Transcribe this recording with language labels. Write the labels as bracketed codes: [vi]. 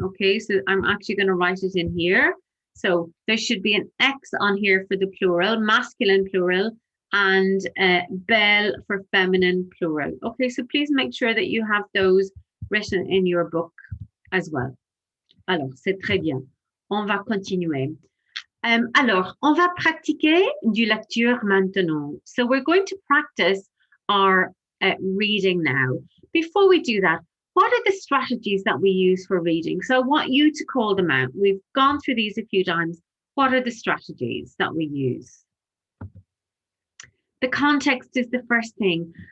[en] Okay, so I'm actually going to write it in here. So, there should be an X on here for the plural, masculine plural, and belle for feminine plural. Okay, so please make sure that you have those written in your book as well. [fr] Alors, c'est très bien. On va continuer. Alors, on va pratiquer du lecture maintenant. [en] So we're going to practice our reading now. Before we do that, what are the strategies that we use for reading? So I want you to call them out. We've gone through these a few times. What are the strategies that we use? The context is the first thing.